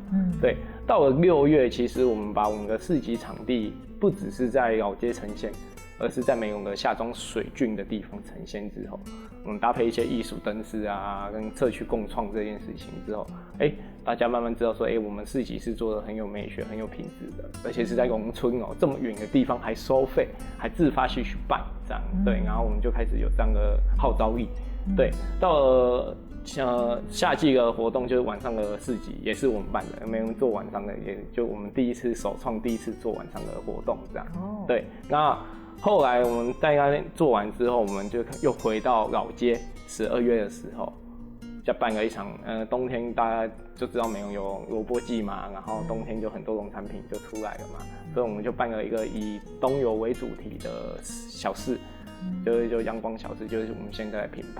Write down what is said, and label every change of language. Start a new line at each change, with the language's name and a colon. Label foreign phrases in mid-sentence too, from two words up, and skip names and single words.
Chinese: 對，到了6月，其實我們把我們的市集場地不只是在老街呈現，而是在美濃的下莊水郡的地方呈現之後，我們搭配一些藝術燈飾啊，跟社區共創這件事情之後，大家慢慢知道說，我們市集是做得很有美學、很有品質的，而且是在農村哦，這麼遠的地方還收費，還自發去辦這樣。對，然後我們就開始有這樣的號召力。對，到了夏季的活動就是晚上的市集，也是我們辦的，沒人做晚上的，也就我們首創第一次做晚上的活動這樣。對，那後來我們在那邊做完之後，我們就又回到老街，12月的時候再办了一场，冬天大家就知道美容有萝卜季嘛，然后冬天就很多农产品就出来了嘛，所以我们就办了一个以冬游为主题的小市，就阳光小市，就是我们现在的品牌。